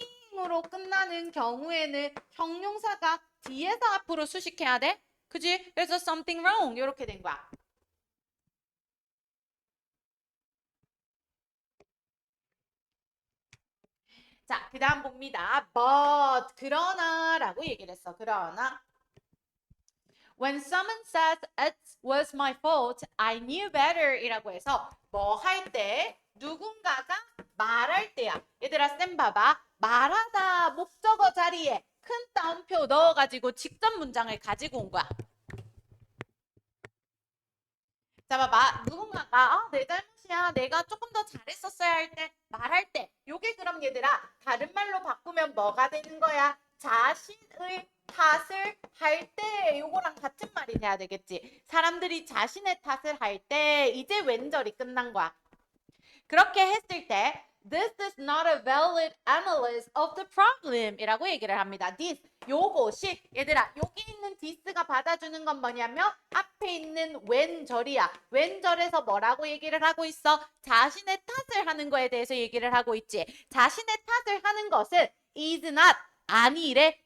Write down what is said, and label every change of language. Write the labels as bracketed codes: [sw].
[ko] 띵으로 끝나는 경우에는 형용사가 뒤에서 앞으로 수식해야 돼. 그지? 그래서 [en] something wrong [ko] 이렇게 된 거야. 자, 그 다음 봅니다. But, 그러나라고 얘기를 했어. 그러나 [en] When someone says it was my fault, I knew better [ko] 이라고 해서 뭐 할 때 누군가가 말할 때야. 얘들아 쌤 봐봐. 말하다 목적어 자리에 큰 따옴표 넣어가지고 직접 문장을 가지고 온 거야. 자 봐봐. 누군가가 내 잘못이야. 내가 조금 더 잘했었어야 할 때 말할 때 요게 그럼 얘들아 다른 말로 바꾸면 뭐가 되는 거야? 자신의 탓을 할 때 요거랑 같은 말이 돼야 되겠지. 사람들이 자신의 탓을 할 때 이제 왼절이 끝난 거야. [en] 그렇게 했을 때 This is not a valid analysis of the problem [ko] 이라고 얘기를 합니다. This, 요것이 얘들아 여기 있는 this가 받아주는 건 뭐냐면 앞에 있는 왼절이야. 왼절에서 뭐라고 얘기를 하고 있어? 자신의 탓을 하는 거에 대해서 얘기를 하고 있지. 자신의 탓을 하는 것은 [en] is not [ko] 아니래.